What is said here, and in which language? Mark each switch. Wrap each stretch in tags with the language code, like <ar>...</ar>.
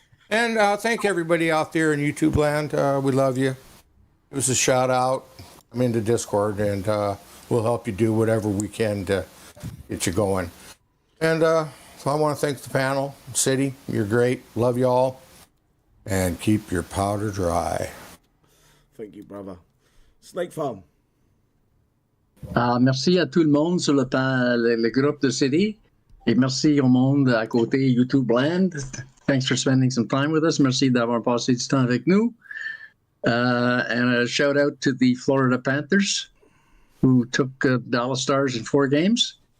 <en>And thank everybody out there in YouTube land. We love you. Give us a shout out. I'm into Discord and we'll help you do whatever we can to get you going. And so I want to thank the panel. City, you're great. Love y'all. And keep your powder dry. Thank you, brother. Snake Farm.</en> <fr>Merci à tout le monde sur le groupe de City. Et merci au monde à côté YouTube Land.</fr> <en>Thanks for spending some time with us.</en> <fr>Merci d'avoir passé du temps avec nous.</fr> <en>And a shout out to the Florida Panthers who took Dallas Stars in 4 games.</en>